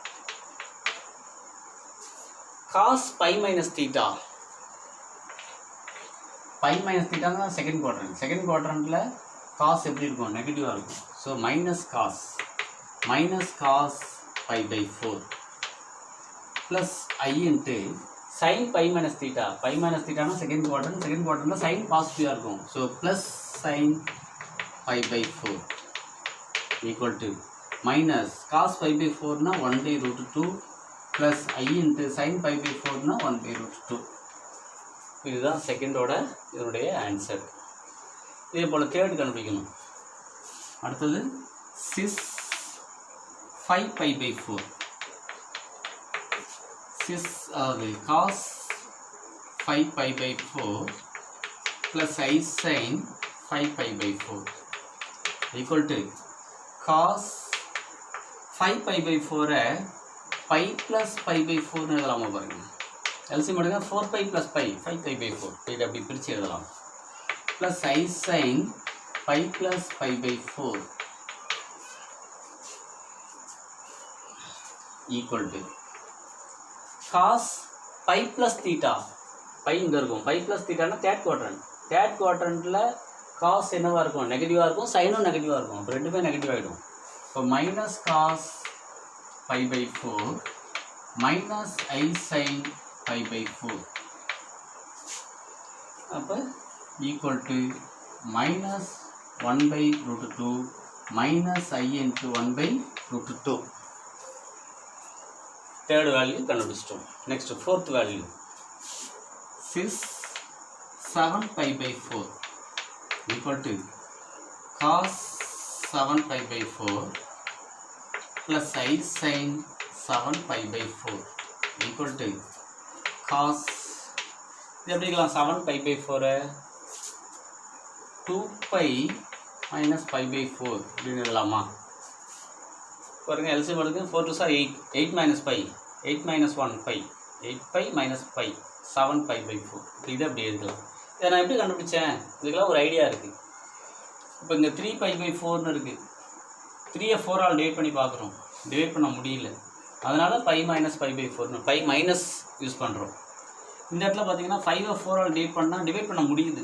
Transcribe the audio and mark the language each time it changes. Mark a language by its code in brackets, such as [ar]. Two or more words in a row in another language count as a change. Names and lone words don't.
[en] cos π minus theta π minus theta [ta] தான் [en] second quadrantla [ta] cos எப்படி இருக்கும் நெகட்டிவாக இருக்கும் [en] so minus cos π/4 plus I into sin pi minus theta ना second quadrant sin positive இருக்கும் so plus sin pi/4 equal to minus cos pi/4 ना 1/√2 plus I into sin pi/4 ना 1/√2 [ta] இதுதான் செகண்டோட இதனுடைய ஆன்சர் இதே போல் தேர்ட் கண்டுபிடிக்கணும் அடுத்தது [en] 6 5 π/4 cos 5 π/4 plus I sin 5 pi by 4 equal to cos 5 pi by 4 pi plus pi by 4 [ta] எழுதலாமா பாருங்க. LCM எடுங்க [en] 4 pi plus pi 5 pi by 4 [ta] இதை அப்படி பிரித்து எழுதலாம். [en] plus I sin pi plus pi by 4 equal to cos pi plus theta pi [ta] இங்கே இருக்கும். [en] pi plus theta [ta] தேர்ட் குவாட்ரண்ட்டில் cos என்னவாக இருக்கும், நெகட்டிவாக இருக்கும், சைனும் நெகட்டிவாக இருக்கும். அப்போ ரெண்டுமே நெகட்டிவ் ஆகிடும். இப்போ [en] minus cos pi pi 4 minus I sine pi pi 4 [ta] அப்போ [en] equal to minus 1 by root 2 minus I into 1 by root 2. third value கண்டுபிடிச்சிட்டோம். next fourth value 7 pi by 4 equal to cos 7 pi by 4 plus I sin 7 pi by 4 equal to cos [ta] இது எப்படி இருக்கலாம் [en] 7 pi by 4 2 pi minus pi by 4 [ta] இப்படின்னு எழுதலாமா பாருங்க. [en] LCM எடுங்க 4 2 are 8 minus pi 8 minus 1 pi 8 pi minus pi 7 pi by 4 [ta] இது அப்படி எழுதலாம். இதை நான் எப்படி கண்டுபிடிச்சேன், இதுக்கெல்லாம் ஒரு ஐடியா இருக்குது. இப்போ இங்கே 3 [en] pi by [ta] 4ன்னு இருக்குது. 3யை 4ஆல் டிவைட் பண்ணி பார்க்குறோம், டிவைட் பண்ண முடியல. அதனால் [en] pi minus pi by [ta] 4ன்னு [en] pi minus use [ta] பண்ணுறோம். இந்த இடத்துல பார்த்தீங்கன்னா 5வை 4ஆல் டிவைட் பண்ண முடியுது.